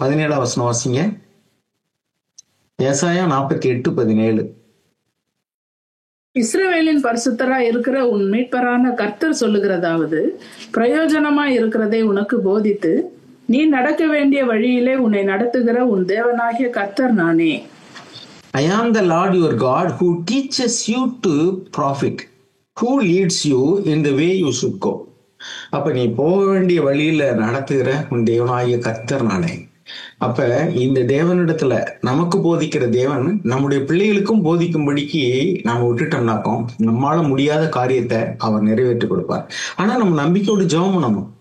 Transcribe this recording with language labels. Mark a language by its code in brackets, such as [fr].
[ta] 17ஆம் வசனம் வாசிங்க, ஏசாயா 48:17. இஸ்ரவேலின் பரிசுத்தராய் இருக்கிற உன் மீட்பரான கர்த்தர் சொல்லுகிறதாவது, பிரயோஜனமாய் இருக்கிறதை உனக்கு போதித்து நீ நடக்க வேண்டிய வழியிலே உன்னை நடத்துகிற உன் தேவனாகிய கர்த்தர் நானே. [en] I am the Lord your God who teaches you to profit, who leads you in the way you should go. [ta] அப்ப நீ போக வேண்டிய வழியில நடத்துகிற உன் தேவனாகிய கர்த்தர் நானே. அப்ப இந்த தேவனிடத்துல நமக்கு போதிக்கிற தேவன் நம்முடைய பிள்ளைகளுக்கும் போதிக்கும்படிக்கு நாம விட்டுட்டோம்னாக்கும் நம்மளால முடியாத காரியத்தை அவர் நிறைவேற்றி கொடுப்பார். ஆனா நம்ம நம்பிக்கையோடு ஜெபம் பண்ணணும்.